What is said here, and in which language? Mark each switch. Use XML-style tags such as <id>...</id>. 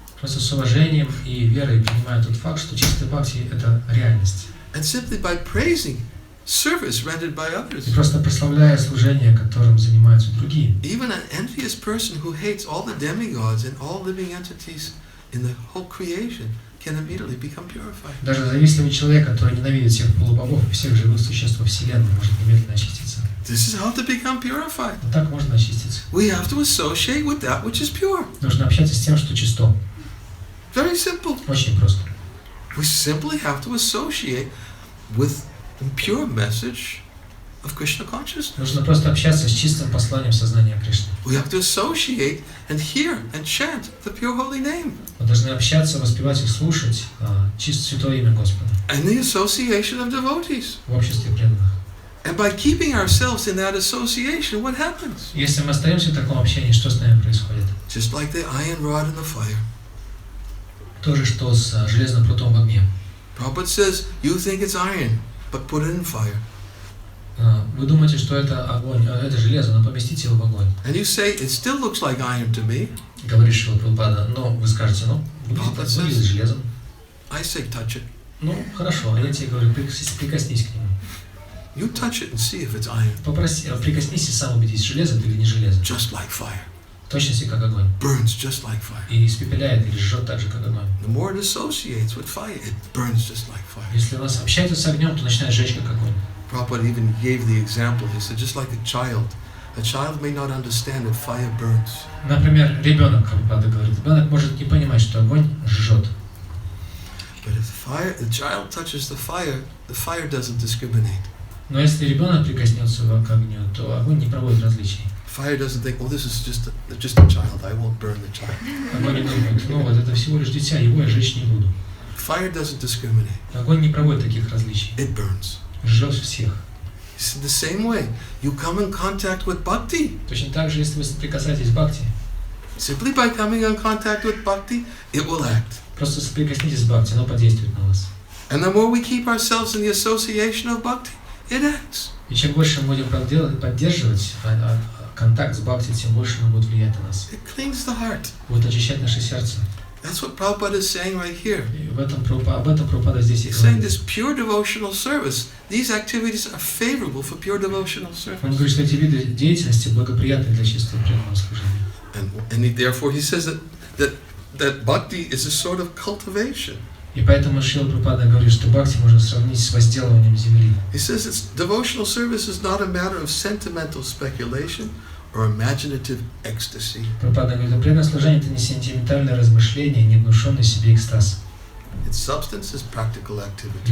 <ru>Просто с уважением и верой принимая тот факт, что чистая бхакти – это реальность.</ru> <en>And simply by praising service rendered by others.</en> <ru>И просто прославляя служение, которым занимаются другие.</ru> <en>Even an envious person who hates all the demigods and all living entities in the whole creation can immediately become purified.</en> <ru>Даже завистливый человек, который ненавидит всех полубогов и всех живых существ во Вселенной, может немедленно очиститься.</ru> <en>This is how to become purified.</en> <ru>Вот так можно очиститься.</ru> <en>We have to associate with that which is pure.</en> <ru>Нужно общаться с тем, что чисто.</ru> <en>Very simple.</en> <ru>Очень просто.</ru> <en>We simply have to associate with the pure message of Krishna consciousness.</en> <ru>Нужно просто общаться с чистым посланием сознания Кришны.</ru> <en>We have to associate and hear and chant the pure holy name.</en> <ru>Мы должны общаться, воспевать и слушать чисто святое имя Господа.</ru> <en>And the association of devotees.</en> <ru>В обществе преданных.</ru> <en>And by keeping ourselves in that association, what happens?</en> <ru>Если мы остаемся в таком общении, что с нами происходит?</ru> <en>Just like the iron rod in the fire.</en> <ru>То же, что с железным прутом в огне.</ru> <en>Prabhupada says, you think it's iron, but put it in fire.</en> <ru>Вы думаете, что это огонь, это железо, но поместите его в огонь.</ru> <en>And you say, it still looks like iron to me.</en> <ru>Говорит Шрила Прабхупада, но вы скажете, ну, выглядит железом.</ru> <en>I say, touch it.</en> <ru>Ну, хорошо, а я тебе говорю, прикоснись к нему.</ru> <en>You touch it and see if it's iron.</en> <ru>Прикоснись и сам убедись, железо это или не железо.</ru> <en>Just like fire.</en> <ru>в точности как огонь.</ru> <en>burns just like fire.</en> <ru>И испепеляет или жжет так же, как огонь.</ru> <en>The more it associates with fire, it burns just like fire.</en> <ru>Если у нас общается с огнем, то начинает жечь как огонь.</ru> <en>Prabhupada even gave the example. He said, just like a child may not understand that fire burns.</en> <ru>Например, ребенок, Прабхупада говорит, ребенок может не понимать, что огонь жжет.</ru> <en>But if the child touches the fire doesn't discriminate.</en> <ru>Но если ребенок прикоснется к огню, то огонь не проводит различий.</ru> <en>Fire doesn't think, oh, this is just a child. I won't burn the child.</en> <ru>Огонь не думает, ну вот это всего лишь дитя, его я жечь не буду.</ru> <en>Fire doesn't discriminate.</en> <ru>Огонь не проводит таких различий.</ru> <en>It burns.</en> <ru>Жжет всех.</ru> <en>It's the same way. You come in contact with bhakti.</en> <ru>Точно так же, если вы соприкасаетесь с бхакти,</ru> <en>Simply by coming in contact with bhakti, it will act.</en> <ru>просто соприкоснитесь с бхакти, оно подействует на вас.</ru> <en>And the more we keep ourselves in the association of bhakti, it acts.</en> <ru>И чем больше мы будем поддерживать контакт с бхакти, тем больше оно будет влиять на нас.</ru> <en>It cleans the heart.</en> <ru>Будет очищать наше сердце.</ru> <en>That's what Prabhupada is saying right here.</en> <ru>И об этом Прабхупада здесь и</ru> <en>He's saying</en> <ru>говорит.</ru> <en>this pure devotional service, these activities are favorable for pure devotional service.</en> <ru>Он говорит, что эти виды деятельности благоприятны для чистого преданного служения.</ru> <en>And therefore he says that bhakti is a sort of cultivation.</en> <ru>И поэтому Шрила Прабхупада говорит, что бхакти можно сравнить с возделыванием земли.</ru> <en>He says it's devotional service is not a matter of sentimental speculation or imaginative ecstasy.</en> <ru>Прабхупада говорит, что преданное служение это не сентиментальное размышление, не внушенный себе экстаз.</ru> <en>Its substance is practical activity.</en>